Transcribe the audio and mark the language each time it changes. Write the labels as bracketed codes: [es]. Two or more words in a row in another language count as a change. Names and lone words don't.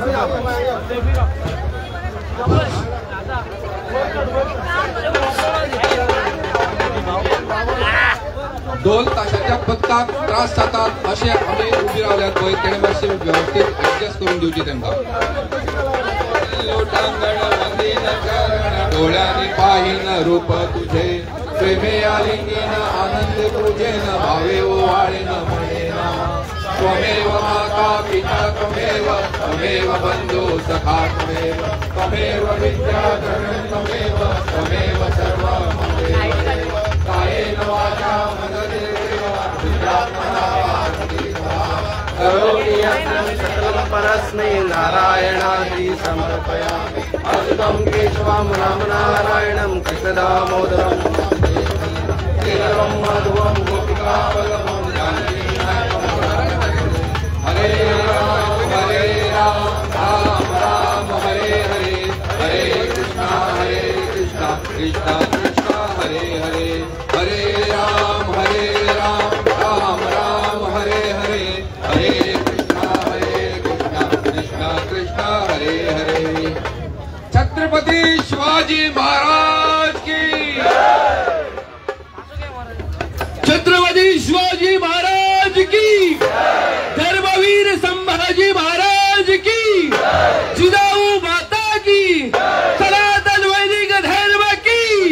[kok] ढोल ताशाच्या पथकाक त्रास जातात असे आम्ही उभी रावल्यात पळय तेणे मातशे व्यवस्थित ऍडजस्ट करून दिवची तांकां. [mr] डोळ्यांनी पाहिन रूप तुझे प्रेमे आलिंगीन आनंद पूजेन भावे ओवाळेन म्हणेन [sa] त्वमेव माता पिता त्वमेव बंधू सखा त्वमेव विद्याधरं त्वमेव सर्वं ममेव कायेन वाचा मनसेवा करोमि यत्नं सकलं परस्मै नारायणादि समर्पयामि अच्युतं केशवं रामनारायणं कृष्णदामोदरं केवलं मधुवं गोपिकावल्लभं हरे राम राम राम हरे हरे हरे कृष्णा कृष्णा कृष्णा हरे हरे हरे राम राम राम हरे हरे हरे कृष्णा कृष्णा कृष्णा हरे हरे. [hi] छत्रपती शिवाजी महाराज की, छत्रपती शिवाजी महाराज की, धर्मवीर संभाजी महाराज की, जिजाऊ माता की, सनातन वैदिक धर्म की.